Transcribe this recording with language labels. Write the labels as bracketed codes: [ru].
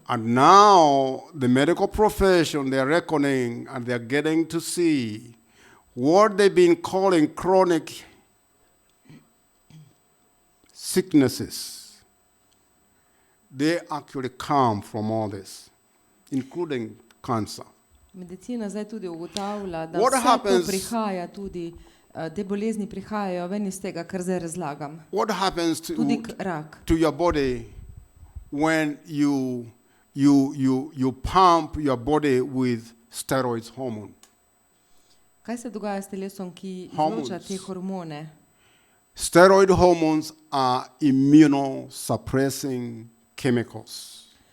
[en] And now the medical profession, they're reckoning and they're getting to see what they've been calling chronic sicknesses. They actually come from all this, including cancer. [sl] Medicina zdaj tudi ugotavlja, da [en] What [sl] vse to [en] happens- [sl] prihaja tudi, te bolezni prihajajo ven iz tega, kar zdaj razlagam. [en] What happens [sl] Tudi rak. [en] to your body when you pump your body with steroids hormone? [sl] Kaj se dogaja s telesom, ki [en] Hormones. [sl] izloča te hormone? [en] Steroid hormones are immunosuppressing chemicals.